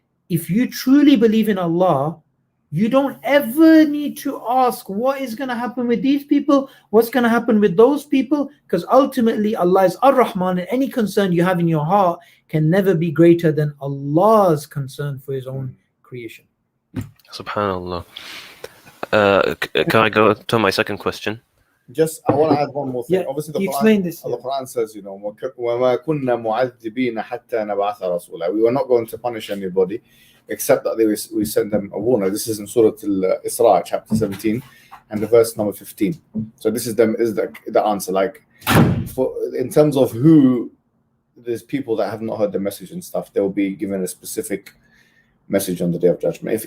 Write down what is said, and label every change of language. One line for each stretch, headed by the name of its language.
English: If you truly believe in Allah, you don't ever need to ask what is going to happen with these people, what's going to happen with those people, because ultimately Allah is Ar-Rahman, and any concern you have in your heart can never be greater than Allah's concern for His own creation. Subhanallah. Can I go to my second question? I want to add one more thing. Yeah, obviously, the Quran says,
Arabic: وَمَا كُنَّا مُعَذِّبِينَ حَتَّى نَبْعَثَ رَسُولًا.
English: We were not going to punish anybody except that we send them a warner. This is in Surah Al-Isra, chapter 17, and the verse number 15. So this is the answer. Like, in terms of who, there's people that have not heard the message and stuff, they will be given a specific message on the Day of Judgment.